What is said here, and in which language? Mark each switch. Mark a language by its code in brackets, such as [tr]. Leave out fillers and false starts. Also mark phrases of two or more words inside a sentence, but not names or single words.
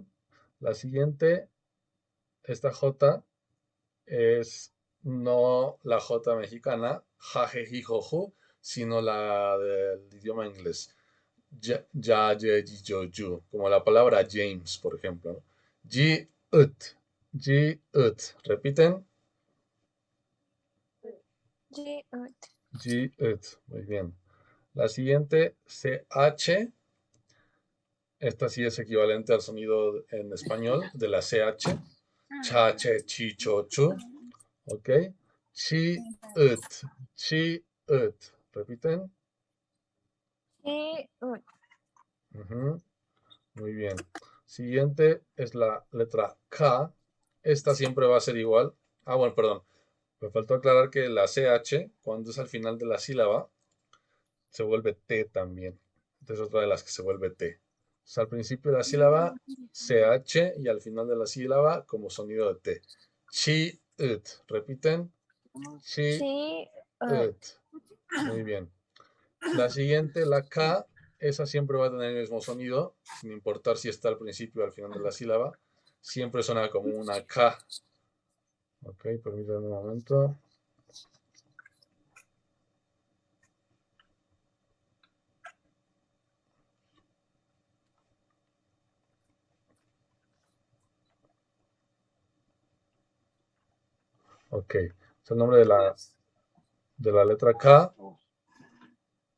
[es] La siguiente, esta J es no la J mexicana, jajejijoju, sino la del idioma inglés. Ya, ya, ye, ji, yo, ju, como la palabra James, por ejemplo, ¿no? Ji, ut, ji, ut. Repiten. sí, Ji, ut. Muy bien. La siguiente, CH. Esta sí es equivalente al sonido en español de la CH. Cha, che, chi, cho, chu. ¿Ok? Chi, ut. Chi, ut. Repiten. sí, Ujú. Muy bien. Siguiente es la letra K. Esta siempre va a ser igual. Ah, bueno, perdón. Me faltó aclarar que la CH, cuando es al final de la sílaba, se vuelve T también. Esta es otra de las que se vuelve T. O sea, al principio de la sílaba, CH y al final de la sílaba como sonido de T. Chi, ut. Repiten. Chi, sí, ut. Muy bien. La siguiente, la K, esa siempre va a tener el mismo sonido, sin importar si está al principio o al final de la sílaba. Siempre suena como una K. Ok, permítanme un momento. Ok, es el nombre de la letra K.